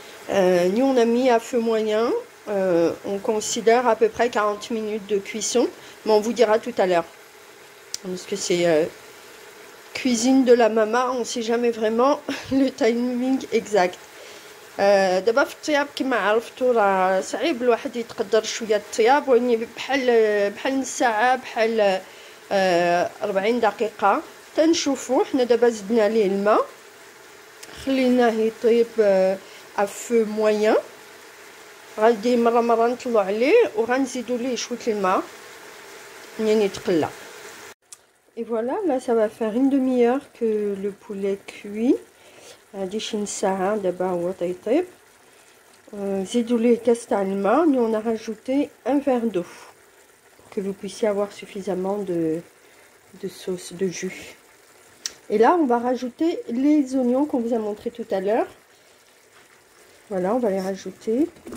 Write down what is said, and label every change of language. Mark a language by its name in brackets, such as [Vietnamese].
[French] Nous on a mis à feu moyen. On considère à peu près 40 minutes de cuisson. Mais on vous dira tout à l'heure. Parce que c'est cuisine de la maman. On ne sait jamais vraiment le timing exact. [Arabic] دابا في الطياب كما عرفتوا راه صعيب الواحد يتقدر شويه الطياب وني بحال نص ساعه بحال 40 دقيقه تنشوفوا. حنا دابا زدنا ليه الماء خليناه يطيب [French] افو موين. [Arabic] غادي مره نطلعوا عليه وغنزيدوا ليه شويه الماء يعني يتقلى. [French] Et voilà, là ça va faire une demi-heure que le poulet cuit. [Arabic] هادي شي نساعه دابا هو طيطيب. زيدوا ليه كاس تاع الماء. [French] Nous on a rajouté un verre d'eau pour que vous puissiez avoir suffisamment de sauce, de jus. Et là on va rajouter les oignons qu'on vous a montré tout à l'heure. Voilà, on va les rajouter.